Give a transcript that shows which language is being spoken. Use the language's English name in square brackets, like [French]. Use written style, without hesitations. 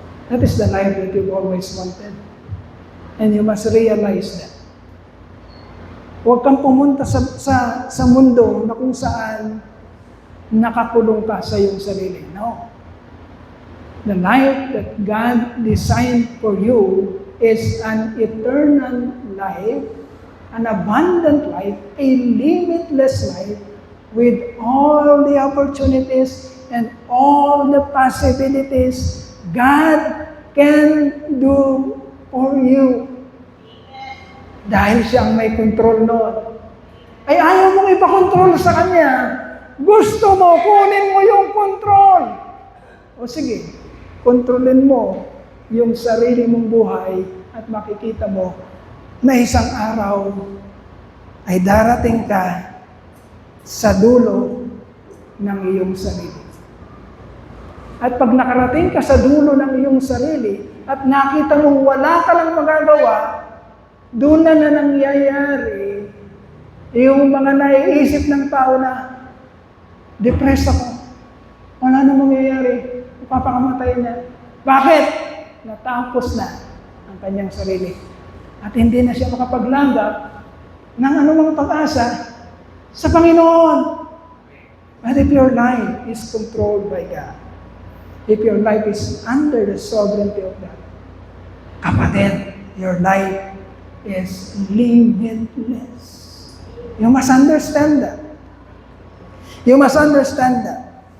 [English] That is the life that you've always wanted. And you must realize that. [Filipino] Huwag kang pumunta sa mundo na kung saan nakakulong ka sa iyong sarili. [English] No. The life that God designed for you is an eternal life, an abundant life, a limitless life with all the opportunities and all the possibilities God can do for you. [Filipino] Dahil siya ang may control noon. Ay ayaw mong ipakontrol sa Kanya. Gusto mo, kunin mo yung control. O sige, kontrolin mo yung sarili mong buhay at makikita mo na isang araw ay darating ka sa dulo ng iyong sarili. At pag nakarating ka sa dulo ng iyong sarili at nakita mong wala ka lang magagawa, doon na nangyayari yung mga naiisip ng tao na depressed ako. Wala na mangyayari. Ipapakamatay niya. Bakit? Natapos na ang kanyang sarili. At hindi na siya makapaglanggap ng anumang pag-asa sa Panginoon. [English] But if your life is controlled by God, if your life is under the sovereignty of God, kapatid, your life is limitless. You must understand that. You must understand that.